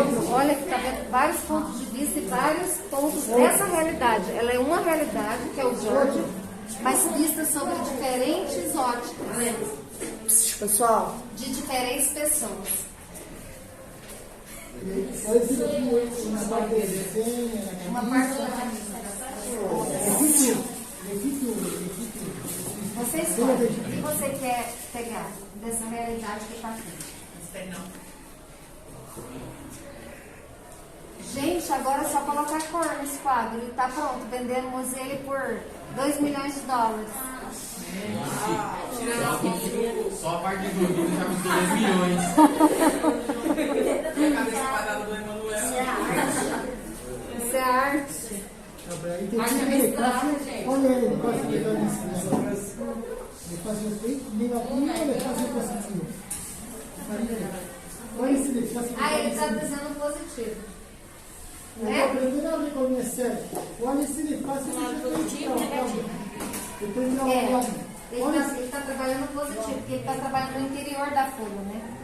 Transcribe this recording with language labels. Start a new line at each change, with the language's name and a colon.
Portuguese: Olha que está vendo vários pontos de vista e vários pontos dessa realidade. Ela é uma realidade, que é o Jorge, mas vista sobre diferentes óticas. Pessoal, De diferentes pessoas.
Spanish: Puede ser aquí una parte de diseño,
Portuguese: Uma parte da
Spanish: legítimo.
Portuguese: Você escolhe o que você quer pegar dessa realidade que está aqui. Gente, agora é só colocar cor nesse quadro e tá pronto. Vendemos ele por $2 milhões. Só a parte de gordura já custou 2 milhões. A cabeça quadrada do Emanuel. Isso é arte.
Spanish: Ahí te pide ponle el espacio que están enseñando. El espacio negativo y el espacio positivo. ¿Cuál es el espacio
Portuguese: Ele está
Spanish: positivo?
Portuguese: dizendo positivo.
Spanish: Para aprender a reconocer cuál es el espacio positivo y negativo. Estoy trabajando.
Portuguese: Ele está trabalhando positivo, porque ele está trabalhando no interior da folha, né?